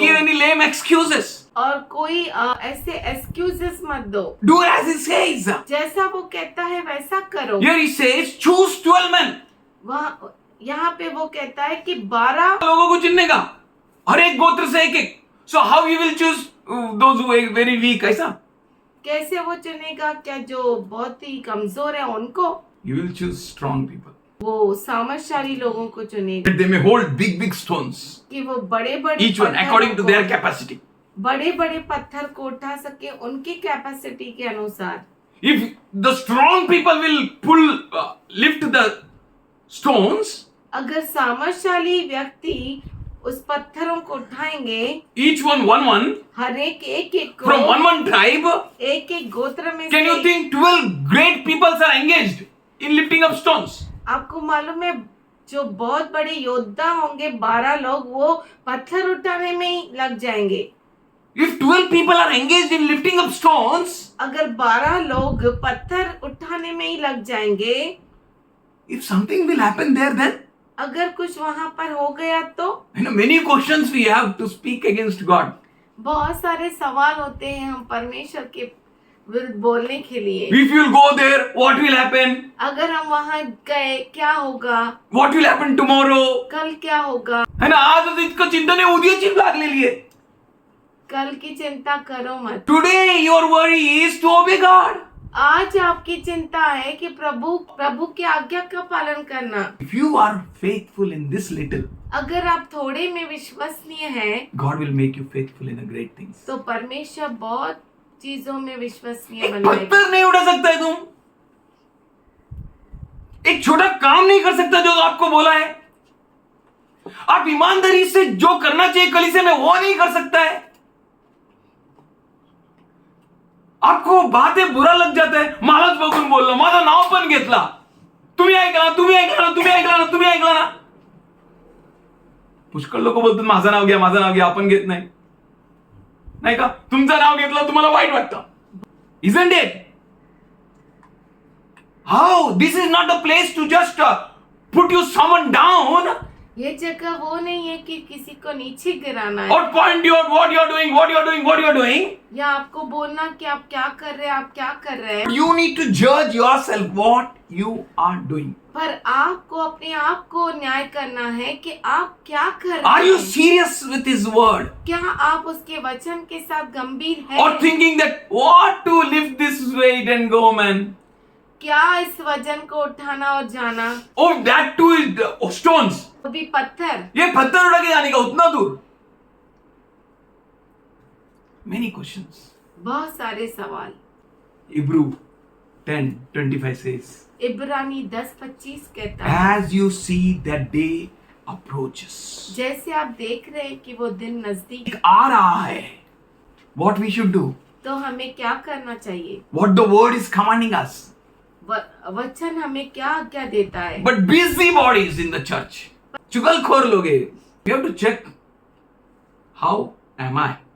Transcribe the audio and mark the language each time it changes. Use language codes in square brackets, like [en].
[en] give any lame excuses. [hi] और कोई ऐसे एक्सक्यूजेस मत दो। [en] Do as he says. [hi] जैसा वो कहता है वैसा करो। [en] Here he says, choose 12 men. [hi] वहाँ यहाँ पे वो कहता है कि 12 लोगों को चुनने का, हर एक गोत्र से एक एक. [en] So how you will choose those who are very weak? [hi] ऐसा? कैसे वो चुनेगा? क्या जो बहुत ही कमजोर है उनको? [en] You will choose strong people. [hi] वो सामर्थशाली लोगों को चुनेगा [en] That they may hold big stones. [hi] कि वो बड़े बड़े [en] Each one according to their capacity. [hi] बड़े बड़े पत्थर को उठा सके उनकी कैपेसिटी के अनुसार। [en] If the strong people will lift the stones, [hi] अगर सामर्थशाली व्यक्ति उस पत्थरों को उठाएंगे, [en] each one, [hi] हर एक [en] from [hi] को [en] one tribe, [hi] एक एक गोत्र में [en] can you [hi] से [en] think 12 great people are engaged in lifting up stones? [hi] आपको मालूम है जो बहुत बड़े योद्धा होंगे 12 लोग वो पत्थर उठाने में ही लग जाएंगे। [en] If 12 people are engaged in lifting up stones, [hi] अगर 12 लोग पत्थर उठाने में ही लग जाएंगे, [en] if something will happen there, then [hi] अगर कुछ वहां पर हो गया तो [en] many questions we have to speak against God. [hi] बहुत सारे सवाल होते हैं हम परमेश्वर के विरुद्ध बोलने के लिए। [en] If you will go there, what will happen? [hi] अगर हम वहां गए क्या होगा? [en] What will happen tomorrow? [hi] कल क्या होगा? है ना, [mr] आज इतकं चिंता नाही, उद्याची लागलेली आहे. [hi] कल की चिंता करो मत। [en] Today your worry is to obey God. [hi] आज आपकी चिंता है कि प्रभु की आज्ञा का पालन करना। [en] If you are faithful in this little, [hi] अगर आप थोड़े में विश्वसनीय हैं, [en] God will make you faithful in the great things. [hi] तो परमेश्वर बहुत चीजों में विश्वसनीय एक बनाएगा। पत्थर नहीं उठा सकता है तुम, एक छोटा काम नहीं कर सकता जो आपको बोला है. आप ईमानदारी से जो करना चाहिए कलीसिया में वो नहीं कर सकता है। आपको बातें बुरा लग जाता है, [mr] महाराज बघून बोललो, माझं नाव पण घेतला, तुम्ही ऐकला ना। पुष्कळ लोक बोलतात माझं नाव घ्या, आपण घेत नाही का? तुमचं नाव घेतलं तुम्हाला वाईट वाटतं, [en] isn't it? How? This is not a place to just put someone down. [hi] ये जगह वो नहीं है कि किसी को नीचे गिराना है [en] Or point you out what you are doing. [hi] या आपको बोलना कि आप क्या कर रहे हैं। [en] You need to judge yourself what you are doing. [hi] पर आपको अपने आप को न्याय करना है कि आप क्या कर रहे [en] Are you [hi] हैं। [en] serious with His word? [hi] क्या आप उसके वचन के साथ गंभीर हैं? [en] Or thinking that what to lift this weight and go, man? [hi] क्या इस वजन को उठाना और जाना, [en] Oh, that too is stones. [hi] वो भी पत्थर। ये पत्थर उठा के जाने का उतना दूर। [en] Many questions. [hi] बहुत सारे सवाल। [en] Hebrew 10:25 says, [hi] इब्रानी 10:25 कहता है, [en] as you see that day approaches. [hi] जैसे आप देख रहे हैं कि वो दिन नजदीक, आ रहा है, [en] what we should do, [hi] तो हमें क्या करना चाहिए। [en] what the word is commanding us. [hi] वचन हमें क्या आज्ञा देता है। [en] But busybodies in the church, [hi] चुगलखोर लोग हैं, [en] you have to check how am I.